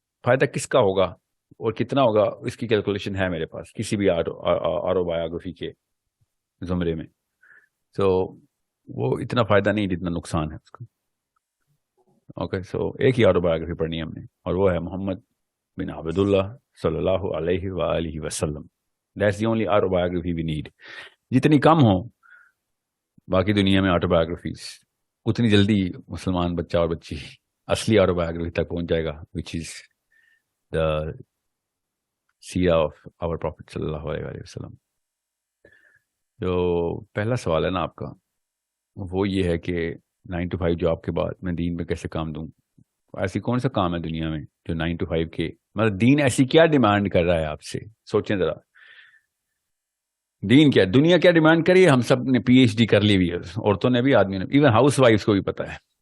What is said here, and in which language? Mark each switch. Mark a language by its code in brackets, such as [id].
[ur] فائدہ کس کا ہوگا اور کتنا ہوگا اس کی کیلکولیشن ہے میرے پاس کسی بھی آٹو بایوگرافی کے زمرے میں. تو وہ اتنا فائدہ نہیں جتنا نقصان ہے اس کا. اوکے, سو ایک ہی آٹو بایوگرافی پڑھنی ہے ہم نے, اور وہ ہے محمد بن عبد اللہ صلی اللہ علیہ وآلہ وسلم. [en] That's the only autobiography we need. [ur] جتنی کم ہو باقی دنیا میں آٹو بایوگرافیز, اتنی جلدی مسلمان بچہ اور بچی اصلی آٹو بایوگرافی تک پہنچ جائے گا, [en] which is the سیرہ of our prophet [ur] صلی اللہ علیہ وسلم. جو پہلا سوال ہے نا آپ کا, وہ یہ ہے کہ 9 to 5 جاب کے بعد میں دین پہ کیسے کام دوں. ایسی کون سا کام ہے دنیا میں جو 9 to 5 کے, مطلب دین ایسی کیا ڈیمانڈ کر رہا ہے آپ سے, سوچیں ذرا. دین کیا, دنیا کیا ڈیمانڈ کری ہے؟ ہم سب نے پی ایچ ڈی کر لی ہوئی ہے, عورتوں نے بھی, آدمی نے, ایون ہاؤس وائفس کو بھی پتا ہے.